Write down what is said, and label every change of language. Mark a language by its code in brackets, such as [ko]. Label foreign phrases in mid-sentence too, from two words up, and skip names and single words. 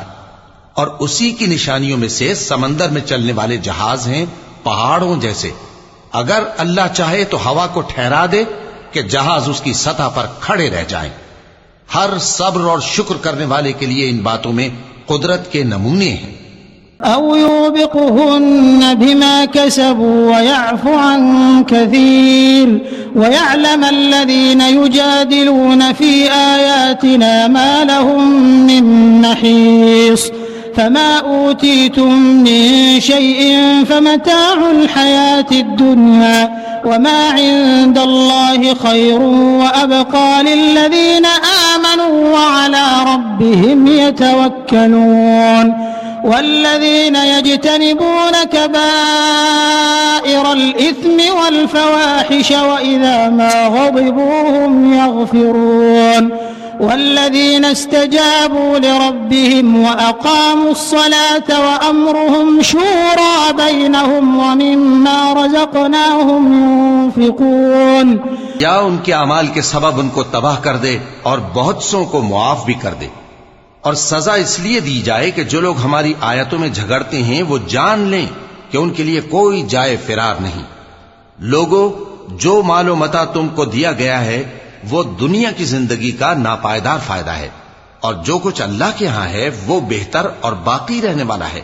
[ur] اور اسی کی نشانیوں میں سے سمندر میں چلنے والے جہاز ہیں پہاڑوں جیسے. اگر اللہ چاہے تو ہوا کو ٹھہرا دے کہ جہاز اسکی سطح پر کھڑے رہ جائیں. ہر صبر اور شکر کرنے والے کے لیے ان باتوں میں قدرت کے نمونے ہیں. [ar] أو يوبقهن بما كسبوا ويعف عن كثير ويعلم الذين يجادلون في آياتنا ما لهم من محيص فما أوتيتم من شيء فمتاع الحياة الدنيا وما عند الله خير وأبقى للذين آمنوا وعلى ربهم يتوكلون والذين يجتنبون كبائر الإثم والفواحش وإذا ما غضبوا هم يغفرون والذين استجابوا لربهم وأقاموا الصلاة وأمرهم شورى بينهم ومما رزقناهم ينفقون. [ur] یا ان کے اعمال کے سبب ان کو تباہ کر دے اور بہت سو کو معاف بھی کر دے. اور سزا اس لیے دی جائے کہ جو لوگ ہماری آیتوں میں جھگڑتے ہیں وہ جان لیں کہ ان کے لیے کوئی جائے فرار نہیں. لوگو، جو مال و متاع تم کو دیا گیا ہے وہ دنیا کی زندگی کا ناپائیدار فائدہ ہے، اور جو کچھ اللہ کے یہاں ہے وہ بہتر اور باقی رہنے والا ہے.